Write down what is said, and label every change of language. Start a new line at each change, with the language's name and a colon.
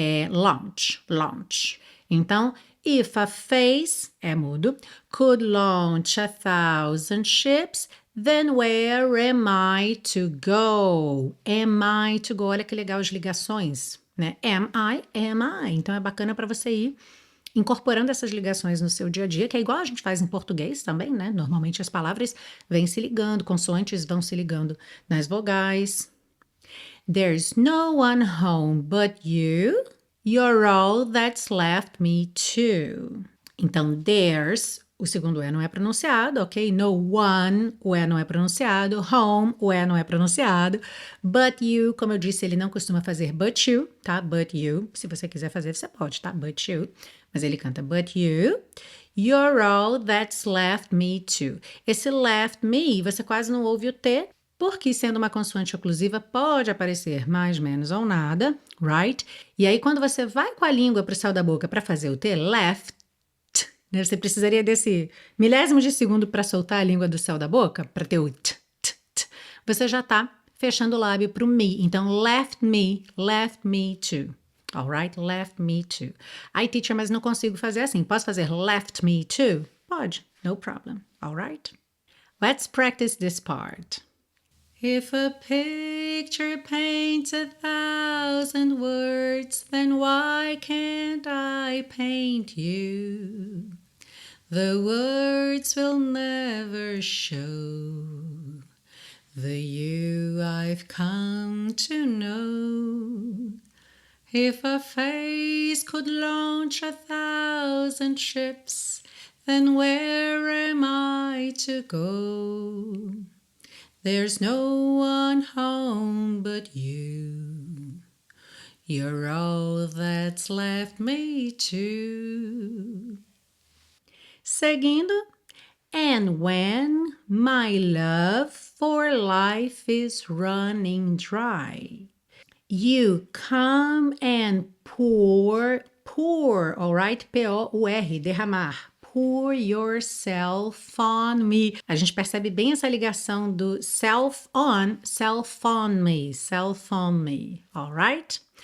English: Launch, launch.
Portuguese: Então,
English: if a face,
Portuguese: é mudo,
English: could launch 1,000 ships, then where am I to go? Am I to go?
Portuguese: Olha que legal as ligações, né?
English: Am I, am I.
Portuguese: Então, é bacana para você ir incorporando essas ligações no seu dia a dia, que é igual a gente faz em português também, né? Normalmente as palavras vêm se ligando, consoantes vão se ligando nas vogais.
English: There's no one home but you. You're all that's left me to.
Portuguese: Então, there's, o segundo E não é pronunciado, ok?
English: No one,
Portuguese: o E não é pronunciado. Home, o E não é pronunciado.
English: But you,
Portuguese: como eu disse, ele não costuma fazer
English: but you,
Portuguese: tá? But you. Se você quiser fazer, você pode, tá?
English: But you.
Portuguese: Mas ele canta
English: but you. You're all that's left me to.
Portuguese: Esse
English: left me,
Portuguese: você quase não ouve o T, porque sendo uma consoante oclusiva pode aparecer mais, menos ou nada, right? E aí quando você vai com a língua para o céu da boca para fazer o T, left, né? Você precisaria desse milésimo de segundo para soltar a língua do céu da boca, para ter o t, t, t. Você já está fechando o lábio para o me. Então,
English: left me to. Alright? Left me to.
Portuguese: Ai, teacher, mas não consigo fazer assim. Posso fazer
English: left me to?
Portuguese: Pode.
English: No problem. Alright? Let's practice this part. If a picture paints 1,000 words, then why can't I paint you? The words will never show the you I've come to know. If a face could launch 1,000 ships, then where am I to go? There's no one home but you. You're all that's left me to.
Portuguese: Seguindo.
English: And when my love for life is running dry, you come and pour, alright? P-O-U-R,
Portuguese: derramar.
English: Pour yourself on me.
Portuguese: A gente percebe bem essa ligação do
English: self on me, alright?